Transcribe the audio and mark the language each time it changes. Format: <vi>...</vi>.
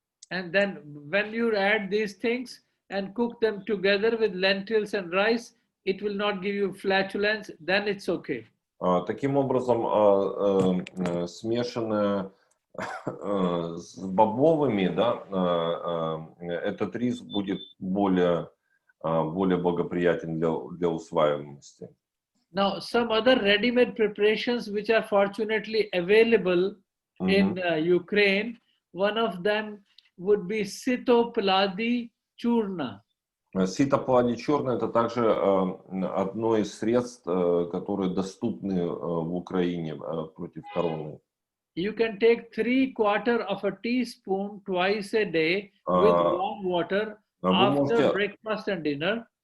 <en>And then when you add these things and cook them together with lentils and rice, it will not give you flatulence, then it's okay.</en> <ru>Таким образом, смешанное с бобовыми, да, этот рис будет более благоприятен для усваиваемости.</ru> <en>Now, some other ready-made preparations which are fortunately available in Ukraine, one of them would be sitopaladi churna.</en> <ru>Ситопалади черный — это также одно из средств, которые доступны в Украине против короны.</ru> <en>You can take 3/4 of a teaspoon twice a day with warm water after breakfast and dinner.</en>